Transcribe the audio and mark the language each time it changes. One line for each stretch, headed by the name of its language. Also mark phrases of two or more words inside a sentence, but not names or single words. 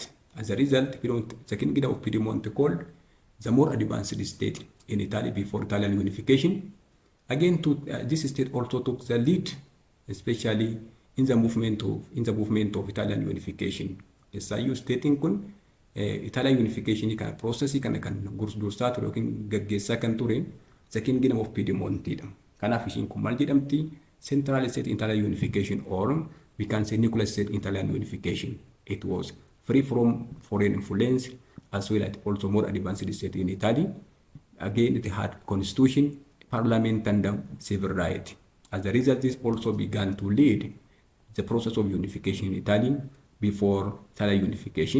English: As a result, the kingdom of Piedmont called the more advanced state in Italy before Italian unification. Again, this state also took the lead, especially in the movement of Italian unification.
Oromo: SIU state kun
English: Italian unification
Oromo: kan process kan dursaa ture yookiin gaggeessaa kan ture
English: the kingdom of Piedmont.
Oromo: Kanaaf ishiin kun maal jedhamti?
English: Central state Italian unification, or we can say nuclear state Italian unification. It was free from foreign influence as well as also more advanced state in Italy. Again, it had constitution, parliament, and civil right. As a result, this also began to lead the process of unification in Italy before Italian unification.